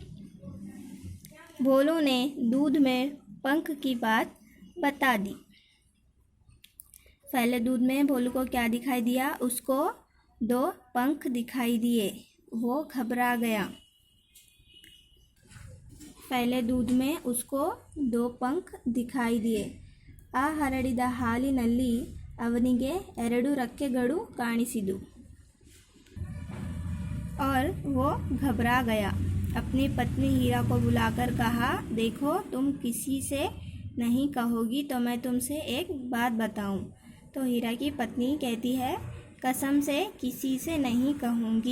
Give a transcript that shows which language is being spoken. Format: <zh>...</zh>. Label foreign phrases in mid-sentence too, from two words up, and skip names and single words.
<hi>भोलू ने दूध में पंख की बात बता दी। पहले दूध में भोलू को क्या दिखाई दिया? उसको 2 पंख दिखाई दिए। वो घबरा गया। पहले दूध में उसको 2 पंख दिखाई दिए।</hi> <kn>ಆ ಹರಡಿದ ಹಾಲಿನಲ್ಲಿ ಅವನಿಗೆ 2 ರೆಕ್ಕೆಗಳು ಕಾಣಿಸಿದವು।</kn> <hi>और वो घबरा गया। अपनी पत्नी हीरा को बुलाकर कहा, देखो, तुम किसी से नहीं कहोगी तो मैं तुमसे एक बात बताऊं। तो हीरा की पत्नी कहती है, कसम से किसी से नहीं कहूँगी।</hi>